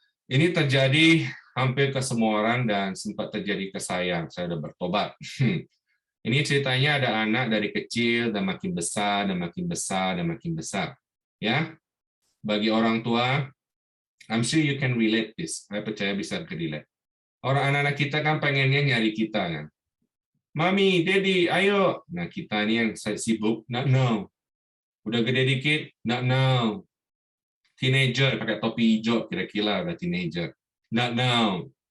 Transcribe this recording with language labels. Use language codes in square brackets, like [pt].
[id] Ini terjadi hampir ke semua orang dan sempat terjadi ke saya. Saya udah bertobat. Ini ceritanya ada anak dari kecil dan makin besar dan makin besar dan makin besar. Ya, bagi orang tua, [en] I'm sure you can relate this. [id] Saya percaya bisa relate. Orang anak-anak kita kan pengennya nyari kita kan. Mami, Daddy, ayo. Nah kita ini yang sibuk, [en] not now. [id] Udah gede dikit, [en] not now. [id] Teenager pakai topi hijau, kira-kira udah teenager. [en] Not now.